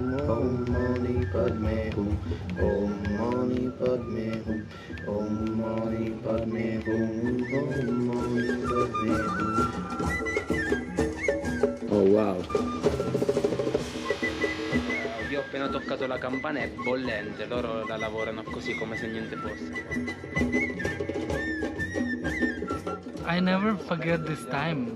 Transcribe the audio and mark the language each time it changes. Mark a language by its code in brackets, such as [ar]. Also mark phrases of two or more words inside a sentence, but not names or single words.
[sa] ॐ मणि पद्मे हूँ ॐ मणि पद्मे हूँ ॐ मणि पद्मे हूँ ॐ मणि पद्मे हूँ. [en] Oh wow! [it] Io ho appena toccato la campana, è bollente, loro la lavorano così come se niente fosse. [en] I never forget this time.